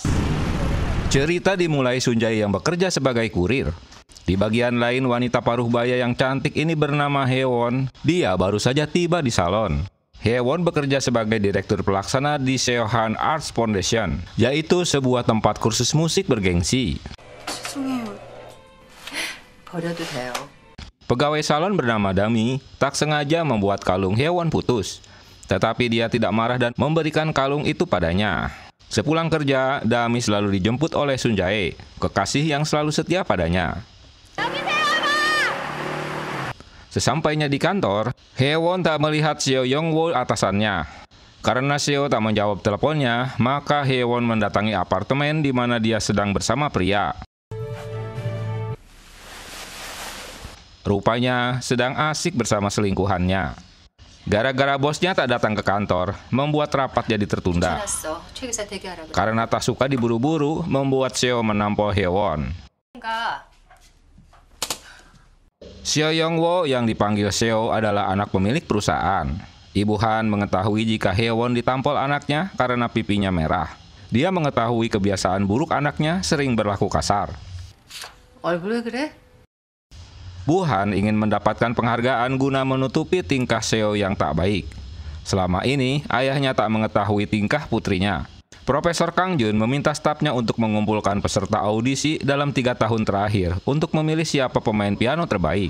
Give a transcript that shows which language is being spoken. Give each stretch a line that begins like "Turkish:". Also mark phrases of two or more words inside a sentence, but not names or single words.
Indonesian: Cerita dimulai Sunjae yang bekerja sebagai kurir. Di bagian lain, wanita paruh baya yang cantik ini bernama Haewon. Dia baru saja tiba di salon. Haewon bekerja sebagai direktur pelaksana di Seohan Arts Foundation, yaitu sebuah tempat kursus musik bergengsi.
Korean: 죄송해요. 버려도 돼요.
Indonesian: Pegawai salon bernama Dami tak sengaja membuat kalung Haewon putus. Tetapi dia tidak marah dan memberikan kalung itu padanya. Sepulang kerja, Dami selalu dijemput oleh Sunjae, kekasih yang selalu setia padanya. Sesampainya di kantor, Haewon tak melihat Seo Young-woo atasannya. Karena Seo tak menjawab teleponnya, maka Haewon mendatangi apartemen di mana dia sedang bersama pria. Rupanya sedang asik bersama selingkuhannya. Gara-gara bosnya tak datang ke kantor, membuat rapat jadi tertunda.
Korean: 알았어. 최 기사 대기하라 그래.
Indonesian: Karena tak suka diburu-buru, membuat Seo menampol Haewon.
Korean: 가.
Indonesian: Seo Young-woo yang dipanggil Seo adalah anak pemilik perusahaan. Ibu Han mengetahui jika Haewon ditampol anaknya karena pipinya merah. Dia mengetahui kebiasaan buruk anaknya sering berlaku kasar.
Korean: 얼굴 왜 그래?
Indonesian: Bu Han ingin mendapatkan penghargaan guna menutupi tingkah Seo yang tak baik. Selama ini, ayahnya tak mengetahui tingkah putrinya. Profesor Kang Jun meminta stafnya untuk mengumpulkan peserta audisi dalam 3 tahun terakhir untuk memilih siapa pemain piano terbaik.